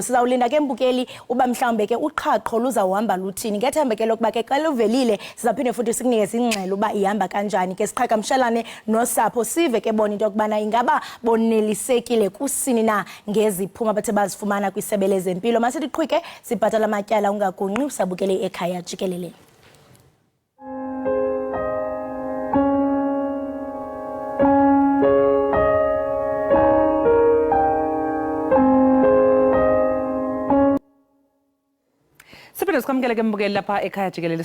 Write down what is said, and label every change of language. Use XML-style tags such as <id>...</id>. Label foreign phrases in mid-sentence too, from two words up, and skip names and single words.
<xh>Sizawulinda ke mbukeli uba mhlawumbe ke uqhaqho luzawuhamba luthini. Ngethemba ke lokuba ke xa luvelile sizaphinde futhi sikunikeze ingxelo uba ihamba kanjani ke siqhagamshelane nosapho sive ke bona into yokubana ingaba bonelisekile kusini na ngeziphumo abathe bazifumana kwisebe lezempilo. Masithi qhwike sibhatala amatyala ungagunqi usabukele ekhaya jikelele. Siphinde sikwamukele ke mbukeli lapha ekhaya jikelele.</xh>